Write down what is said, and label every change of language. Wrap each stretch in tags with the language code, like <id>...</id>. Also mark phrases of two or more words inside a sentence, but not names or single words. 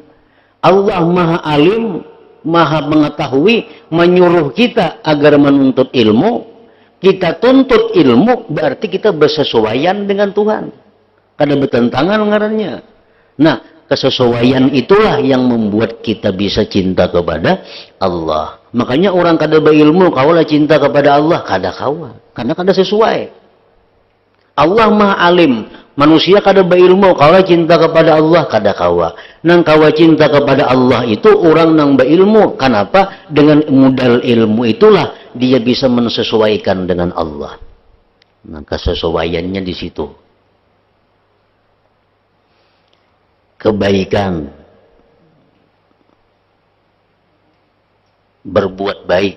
<id>Allah Maha Alim, Maha Mengetahui, menyuruh kita agar menuntut ilmu. Kita tuntut ilmu, berarti kita bersesuaian dengan Tuhan.</id> <bjn>Kada bertentangan ngarannya. Nah, kesesuaian itulah yang membuat kita bisa cinta kepada Allah. Makanya orang kada berilmu, kaulah cinta kepada Allah, kada kawa. Karena kada sesuai. Allah Maha Alim, manusia kada berilmu, kaulah cinta kepada Allah, kada kawa. Nang kawa cinta kepada Allah itu orang nang berilmu. Kenapa?</bjn> <id>Dengan modal ilmu itulah dia bisa menyesuaikan dengan Allah. Nah, kesesuaiannya di situ. Kebaikan, berbuat baik.</id>